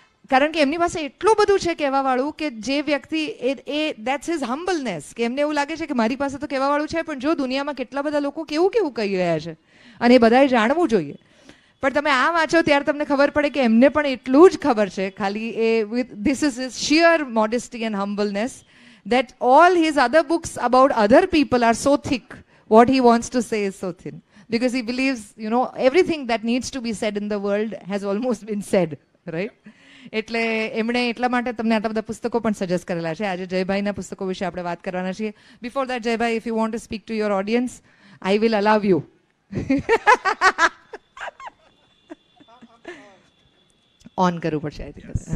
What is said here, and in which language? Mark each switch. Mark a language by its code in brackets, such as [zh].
[gu] કારણ કે એમની પાસે એટલું બધું છે કહેવાવાળું કે જે વ્યક્તિ [en] that's his humbleness, [gu] કે એમને એવું લાગે છે કે મારી પાસે તો કહેવાવાળું છે, પણ જો દુનિયામાં કેટલા બધા લોકો કેવું કહી રહ્યા છે અને એ બધાએ જાણવું જોઈએ. પણ તમે આ વાંચો ત્યારે તમને ખબર પડે કે એમને પણ એટલું જ ખબર છે, ખાલી [en] This is sheer modesty and humbleness that all his other books about other people are so thick, what he wants to say is so thin. Because he believes, everything that needs to be said in the world has almost been said, right? [gu] એટલે એમણે એટલા માટે તમને આટલા બધા પુસ્તકો પણ suggest કરેલા છે. આજે જયભાઈના પુસ્તકો વિશે આપણે વાત કરવાના છીએ. [en] Before that, જયભાઈ, if you want to speak to your audience, I will allow you. [gu] On કરવું પડશે, [en] I think.